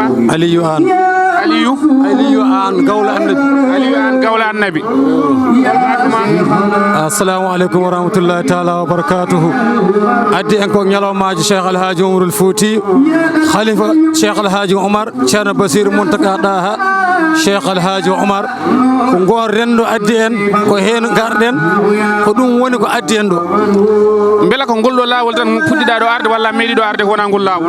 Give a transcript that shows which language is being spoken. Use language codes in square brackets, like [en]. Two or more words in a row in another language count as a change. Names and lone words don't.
[ff] Aliou An Gawla Annabi [ar] السلام عليكم ورحمة الله تعالى وبركاته [ff] addi en ko ñalawmaji Cheikh Alhaji Oumarul Fouti khalifa Cheikh Alhaji Oumar ceerno Bassirou Mountaga Daha Cheikh Alhaji Oumar ko gon rendo addi en ko hen garɗen ko ɗum woni ko addi en ɗo beela ko ngol ɗo lawol tan puɗɗiɗa ɗo arde walla meeɗiɗo arde ko wona ngol lawol